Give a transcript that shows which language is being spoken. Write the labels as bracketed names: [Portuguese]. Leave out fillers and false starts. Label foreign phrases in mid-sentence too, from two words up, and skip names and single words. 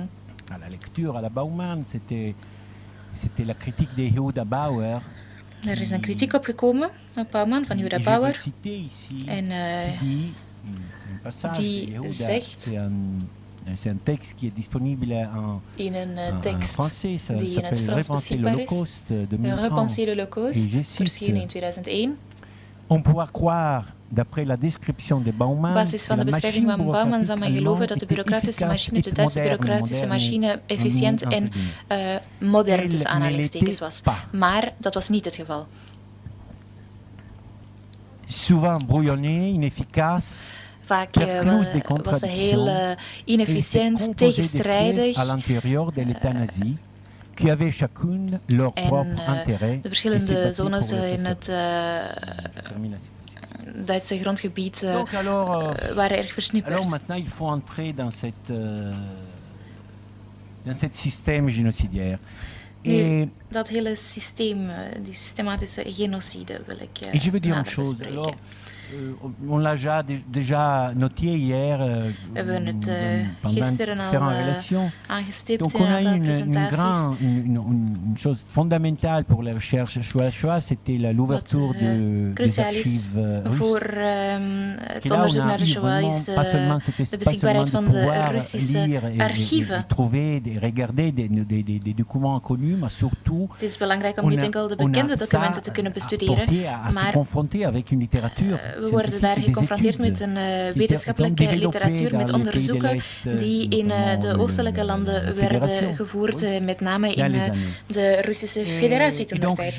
[French] La lecture à la Bauman, c'était la critique de Yehuda Bauer. [Dutch] Er is een kritiek opgekomen op Bauman van Yehuda Bauer. En die zegt [French] c'est un texte qui est disponible [Dutch] in een tekst die in het Frans beschikbaar is. Repenser l'Holocauste, verschenen in 2001. [French] On pourra croire, d'après la description de Bauman, [Dutch] op basis van de beschrijving van Bauman zou men geloven dat de bureaucratische machine, de Duitse bureaucratische machine, efficiënt en modern tussen aanhalingstekens was. Maar dat was niet het geval. [French] Souvent brouillonné, inefficace. [Dutch] Vaak was ze heel inefficiënt, tegenstrijdig. En de verschillende zones in het Duitse grondgebied waren erg versnipperd. [French] Alors maintenant il faut entrer dans cet système génocidaire. [Dutch] Nu, dat hele systeem, die systematische genocide wil ik nader bespreken. [French] On l'a déjà noté hier [Dutch] we hebben het gisteren al aangestipt in een aantal presentaties. [French] Une chose fondamentale pour la recherche Shoah, c'était l'ouverture des archives [Dutch] voor het onderzoek naar de Shoah is de beschikbaarheid van de Russische archieven. Het is belangrijk om niet enkel de bekende documenten te kunnen bestuderen, maar we worden daar geconfronteerd met een wetenschappelijke literatuur, met onderzoeken die in de oostelijke landen werden gevoerd, met name in de Russische Federatie toentertijd.